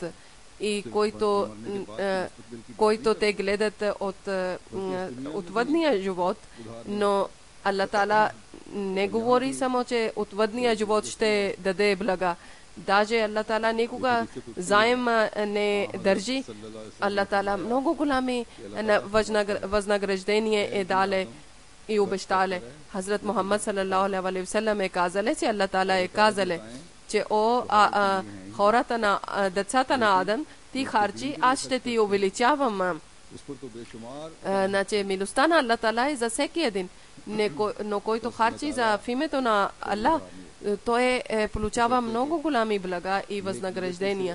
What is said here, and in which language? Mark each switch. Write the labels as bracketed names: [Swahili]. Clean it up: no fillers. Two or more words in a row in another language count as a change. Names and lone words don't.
[Bulgarian] И който те гледат от отвъдния живот, но Аллах Таала не говори само, че отвъдния живот ще даде блага. Даже Аллах Таала никога заем не държи. Аллах Таала много голями възнаграждения е дале и обещале. Хазрат Мухаммад [Arabic] صلى الله عليه وسلم [Bulgarian] е казале, че Аллах Таала е казале, че хората на децата на Адам, ти харчи, аз ще ти увеличавам. Значи милостта на Аллах Таала е за всеки един. Но който харчи в името на Аллах, той получава много голями блага и възнаграждения.